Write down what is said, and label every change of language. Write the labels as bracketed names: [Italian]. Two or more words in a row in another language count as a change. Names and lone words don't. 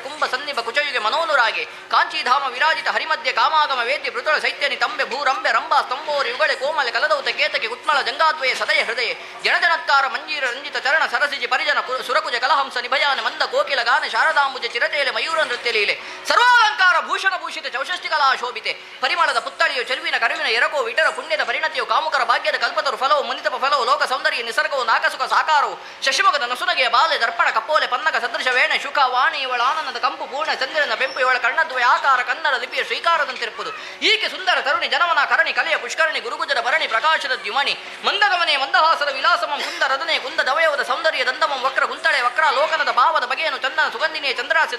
[Kannada] ಕುಂಭ ಸನ್ನಿಭ ಕುಚಯುಗೆ ಮನೋನುರಾಗೆ ಕಾಂಚೀಧಾಮ ವಿರಾಜಿತ ಹರಿಮಧ್ಯ ಕಾಮಾಗಮ ವೇದ್ಯ ಪೃತುಳ ಸೈತ್ಯನಿ ತಂಬೆ ಭೂರಂಬೆ ರಂಭಾ ಸ್ತಂಭೋರಿ ಯುಗಳೆ ಕೋಮಲೆ ಕಲದೌತ ಕೇತಕೆ ಕುತ್ಮಳ ಜಂಗಾದ್ವಯ ಸದಯ ಹೃದಯ ಜನಜನತ್ಕಾರ ಮಂಜೀರ ರಂಜಿತ ಚರಣ ಸರಸಿಜಿ ಪರಿಜನ ಸುರಕುಜ ಕಲಹಂಸ ನಿಭಯಾನ ಮಂದ ಕೋಕಿಲ ಗಾನ ಶಾರದಾಂಬುಜ ಚಿರತೇಲೆ ಮಯೂರ ನೃತ್ಯ ಲೀಲೆ ಸರ್ವಾಲಂಕಾರ ಭೂಷಣ ಭೂಷಿತ ಚೌಷಷ್ಟಿ ಕಲಾ ಶೋಭಿತೆ ಪರಿಮಳದ ಪುತ್ತಳಿಯು ಚೆಲುವಿನ ಕರುವಿನ ಎರಕೋ ವಿಟರ ಪುಣ್ಯದ ಪರಿಣತಿಯು ಕಾಮುಕರ ಭಾಗ್ಯದ ಕಲ್ಪತರು ಫಲವು ಮುನಿತಪ ಫಲವು ಲೋಕ ಸೌಂದರ್ಯ ನಿಸರ್ಗವು ನಾಕಸುಖ ಸಾಕಾರವು ಶಶಿಮುಖದ ನಸುನಗೆಯ ಬಾಲೆ ದರ್ಪಣ ಕಪ್ಪೋಲೆ ಪನ್ನಕ ಸದೃಶ ವೇಣ ಶುಕ ವಾಣಿ ಇವಳ ಆನಂದದ ಕಂಪು ಪೂರ್ಣ ಚಂದ್ರನ ಬೆಂಪು ಇವಳ ಕಣ್ಣದ್ವಯ ಆಕಾರ ಕನ್ನಡ ಲಿಪಿಯ ಶ್ರೀಕಾರದಂತಿರುವುದು ಈಕೆ ಸುಂದರ ತರುಣಿ ಜನಮನ ಕರಣಿ ಕಲೆಯ ಪುಷ್ಕರಣಿ ಗುರುಗುಜರ ಭರಣಿ ಪ್ರಕಾಶದ ದ್ಯುಮಣಿ ಮಂದಗಮನೆ ಮಂದಹಾಸದ ವಿಲಾಸಮಂ ಕುಂದರದನೆ ಕುಂದ ದವಯವದ ಸೌಂದರ್ಯ ದಂದಮಂ ವಕ್ರ ಕುಂತಳೆ ವಕ್ರ ಲೋಕನದ ಭಾವದ ಬಗೆಯನ್ನು ಚಂದನ ಸುಗಂಧಿನಿಯ ಚಂದ್ರಾಸ್ಯದ